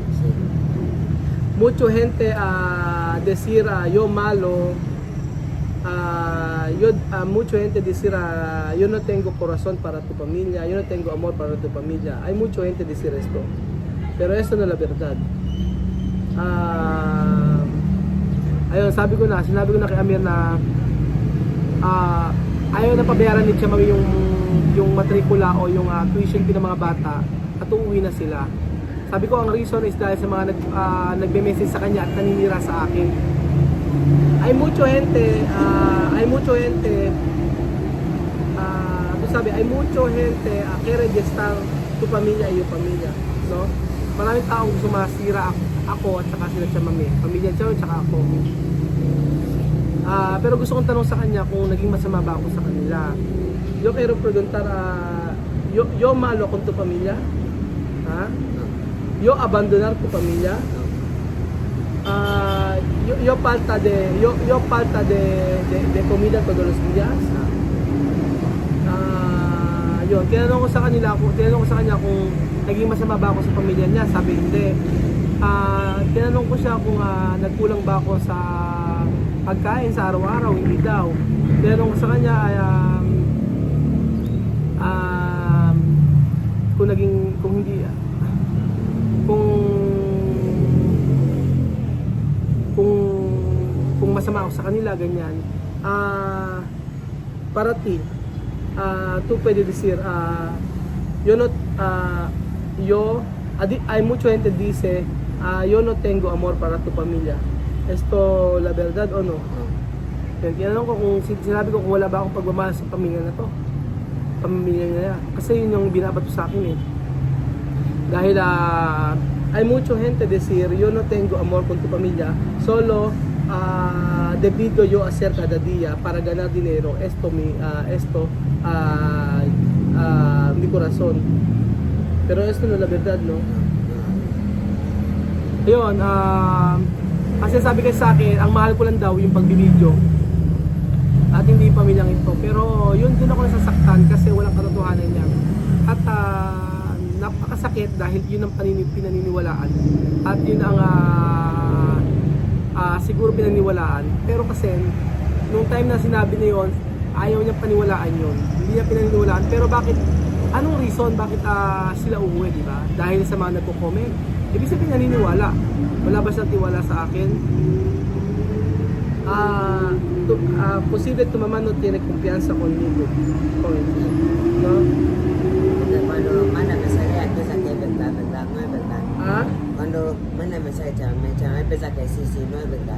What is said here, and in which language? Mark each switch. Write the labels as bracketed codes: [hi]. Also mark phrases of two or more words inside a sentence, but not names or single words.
[es] Mucha gente decir yo malo mucho gente decir, yo no tengo corazón para tu familia, yo no tengo amor para tu familia. Hay mucho gente decir esto, pero eso no es la verdad. [tl] Ayun, sinabi ko na kay Amir na ayaw na pabayaran ni Chama yung matrikula o yung [en] tuition fee [tl] ng mga bata at uuwi na sila. Sabi ko ang [en] reason is [tl] dahil sa mga nagme-message sa kanya at naninira sa akin. [es] Hay mucho gente quiere gestar tu pamilya y [tl] yung pamilya, [es] no? [tl] Maraming taong gusto masira ako at saka sila Chamame, pamilya Chao at saka ako. Pero gusto kong tanong sa kanya kung naging masama ba ako sa kanila. [es] Yo quiero preguntar, yo malo con tu pamilya? Ha? Yo abandonar tu pamilya? Yo falta de comida todos los días. [tl] Yun, tinanong ko sa kanya kung naging masama ba ako sa pamilya niya. Sabi hindi. Tinanong ko siya kung nagkulang ba ako sa pagkain sa araw-araw. Hindi daw. Tinanong ko sa kanya kung masama ako sa kanila, ganyan. [es] Para ti, tú puedes decir, hay mucha gente dice, yo no tengo amor para tu familia. Esto la verdad o no? [tl] Yan, tinanong ko kung sinabi ko kung wala ba akong pagmamahal sa pamilya na to. Pamilya niya. Kasi yun yung binabato sa akin eh. [es] Dahil hay mucha gente decir, yo no tengo amor con tu familia, solo debido yo hacer cada día para ganar dinero. Esto mi corazón. Pero esto no es la verdad, no? [tl] Ayun, kasi sabi kasi sa akin, ang mahal ko lang daw yung pagbibideo at hindi yung pamilyang ito. Pero yun din ako nasasaktan kasi walang katotohanan niya. At napakasakit dahil yun ang pinaniniwalaan at yun ang siguro pinaniniwalaan. Pero kasi nung time na sinabi niya yun, ayaw niya paniwalaan yun, hindi niya pinaniniwalaan. Pero bakit, anong reason bakit sila uuwi, di ba? Dahil sa mga nagko-comment. Ibig sabihin naniniwala. Wala ba siyang tiwala sa akin? [es] Posible tu mamá no tiene confianza conmigo. ¿No? Cuando manda mensaje piensa que es verdad, no es verdad. Cuando manda mensaje Chame piensa que sí, no es verdad.